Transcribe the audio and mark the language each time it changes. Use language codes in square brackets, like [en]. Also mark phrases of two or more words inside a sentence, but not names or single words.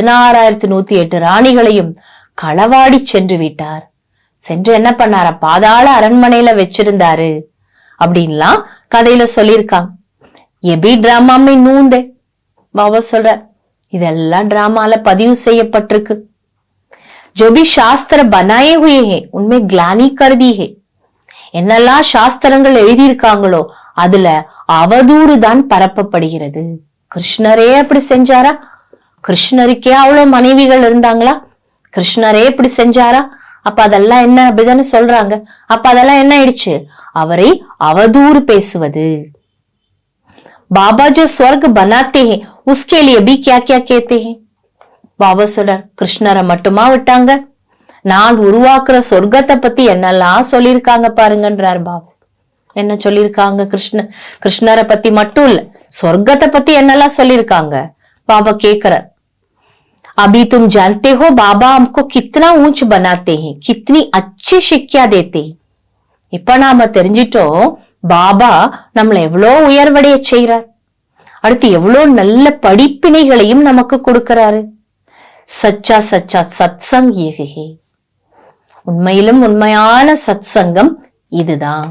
[ta] 16,108 ராணிகளையும் களவாடி சென்று விட்டார். சென்று என்ன பண்ணாரா, பாதாள அரண்மனையில வச்சிருந்தாரு அப்படின்லாம் கதையில சொல்லியிருக்காங்க. [hi] अभी ड्रामामे नूँधे [ta] பாபா சொல்ற, இதெல்லாம் டிராமால பதிவு செய்யப்பட்டிருக்கு. [hi] जो भी शास्त्र बनाए हुए हैं उनमें ग्लानी कर दी है. [ta] என்னெல்லாம் சாஸ்திரங்கள் எழுதியிருக்காங்களோ அதுல அவதூறு தான் பரப்பப்படுகிறது. கிருஷ்ணரே அப்படி செஞ்சாரா? கிருஷ்ணருக்கே அவ்வளவு மனைவிகள் இருந்தாங்களா? கிருஷ்ணரே இப்படி செஞ்சாரா? அப்ப அதெல்லாம் என்ன அப்படிதானே சொல்றாங்க. அப்ப அதெல்லாம் என்ன ஆயிடுச்சு? அவரை அவதூறு பேசுவது. [hi] பாபா जो स्वर्ग बनाते हैं उसके लिए भी क्या क्या कहते हैं. [ta] பாபா சொல்றார், கிருஷ்ணரை மட்டுமா விட்டாங்க, நான் உருவாக்குற சொர்க்கத்தை பத்தி என்னெல்லாம் சொல்லியிருக்காங்க பாருங்கன்றார் பாபா. என்ன சொல்லியிருக்காங்க? கிருஷ்ணரை பத்தி மட்டும் இல்ல, சொர்க்கத்தை பத்தி என்னெல்லாம் சொல்லியிருக்காங்க பாபா கேக்குறார். [hi] अभी तुम जानते हो बाबा हमको कितना ऊंच बनाते हैं, कितनी अच्छी शिक्षा देते हैं. [ta] இப்ப நாம தெரிஞ்சிட்டோம் பாபா நம்மளை எவ்வளவு உயர்வடைய செய்யறார். அடுத்து எவ்வளவு நல்ல படிப்பினைகளையும் நமக்கு கொடுக்கிறாரு. [hi] सच्चा सच्चा सत्संग एके, [ta] உண்மையிலும் உண்மையான சத்சங்கம் இதுதான்.